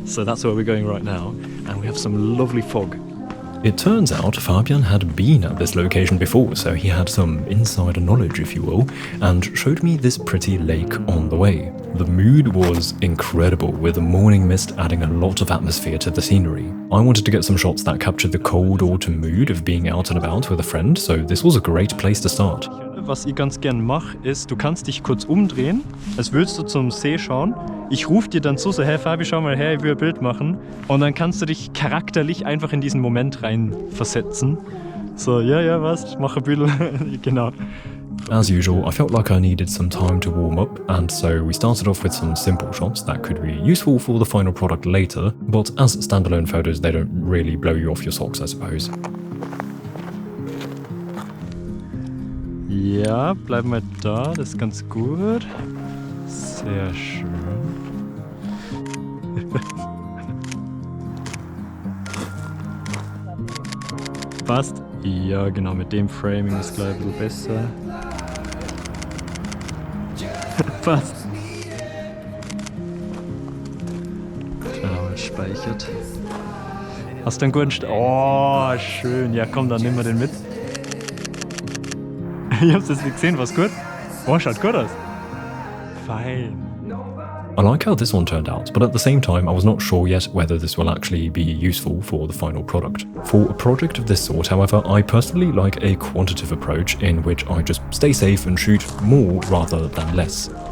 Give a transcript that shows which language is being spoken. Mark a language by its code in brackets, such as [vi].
[en] So that's where we're going right now, and we have some lovely fog. It turns out Fabian had been at this location before, so he had some insider knowledge, if you will, and showed me this pretty lake on the way. The mood was incredible, with the morning mist adding a lot of atmosphere to the scenery. I wanted to get some shots that captured the cold autumn mood of being out and about with a friend, so this was a great place to start. [de] Was ich ganz gern mache, ist, du kannst dich kurz umdrehen, als würdest du zum See schauen. Ich rufe dir dann zu, so, hey Fabi, schau mal her, ich will ein Bild machen. Und dann kannst du dich charakterlich einfach in diesen Moment reinversetzen. So, ja, was, ich mache ein Bild, genau. [en] As usual, I felt like I needed some time to warm up, and so we started off with some simple shots that could be useful for the final product later, but as standalone photos, they don't really blow you off your socks, I suppose. [de] Ja, bleiben wir da, das ist ganz gut. Sehr schön. Passt? Ja, genau, mit dem Framing ist gleich ein bisschen besser. Passt. Genau, speichert. Hast du einen guten Oh, schön. Ja, komm, dann nehmen wir den mit. Ich hab's jetzt nicht gesehen, was gut? Oh, schaut gut aus. Fein. [en] I like how this one turned out, but at the same time I was not sure yet whether this will actually be useful for the final product. For a project of this sort, however, I personally like a quantitative approach in which I just stay safe and shoot more rather than less.